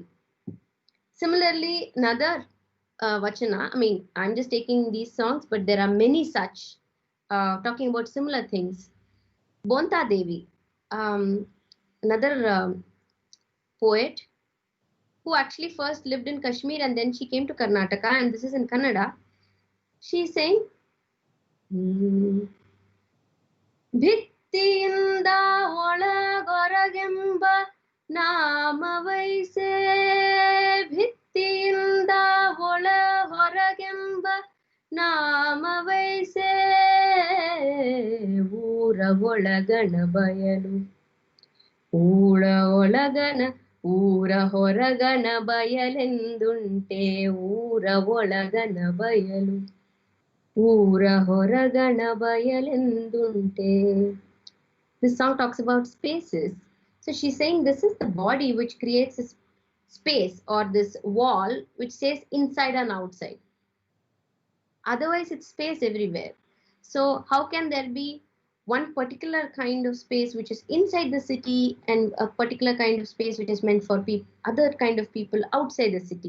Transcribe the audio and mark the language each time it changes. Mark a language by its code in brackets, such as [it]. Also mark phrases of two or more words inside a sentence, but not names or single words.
[en] Similarly, another Vachana, I mean, I'm just taking these songs, but there are many such talking about similar things. Bonta Devi, another poet who actually first lived in Kashmir and then she came to Karnataka, and this is in Kannada. She's saying, [kn] ಭಿತ್ತಿಯಿಂದ ಒಳಗೊರಗೆಂಬ ನಾಮವೈಸೆ, ಭಿತ್ತಿಯಿಂದ ಒಳ ಹೊರಗೆಂಬ ನಾಮವೈಸೆ, ಊರ ಒಳಗಣ ಬಯಲು, ಊರ ಒಳಗಣ ಊರ ಹೊರಗಣ ಬಯಲೆಂದುಂಟೆ, ಊರ ಒಳಗಣ ಬಯಲು, ಊರ ಹೊರಗಣ ಬಯಲೆಂದುಂಟೆ. [en] This song talks about spaces. So she's saying this is the body which creates a space or this wall which says inside and outside. Otherwise, it's space everywhere. So how can there be one particular kind of space which is inside the city and a particular kind of space which is meant for other kind of people outside the city?